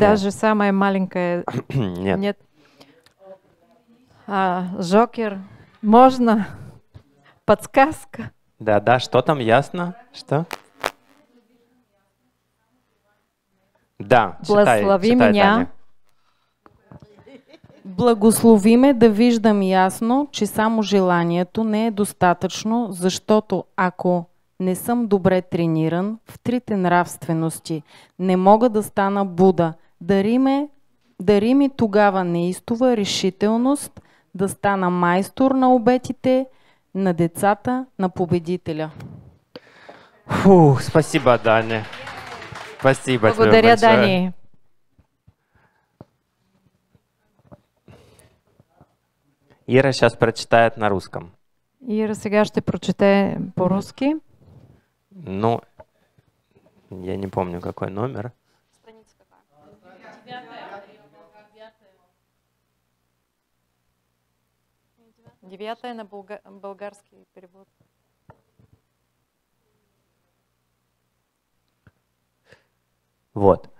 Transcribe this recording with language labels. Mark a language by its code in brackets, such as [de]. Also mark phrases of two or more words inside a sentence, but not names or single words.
[ru] Даже самая маленькая. Нет. Нет. Жокер. Можно? Подсказка. Да, что там ясно? Что? Да, Благослови читай, меня. Таня. [bg] Благослови ме да виждам ясно, че само желанието не е достатъчно, защото ако не съм добре трениран в трите нравствености, не мога да стана Буда. Дари ми тогава неистова решителност да стана майстор на обетите, на децата, на победителя. [ru] Фу, спасибо, Даня. Спасибо тебе [bg] Благодаря, [ru] большое. [bg] Дани. [ru] Ира сейчас прочитает на русском. [bg] Ира сега ще прочете по-руски. [ru] Ну, я не помню, какой номер. Девятая на болгарский перевод. Вот.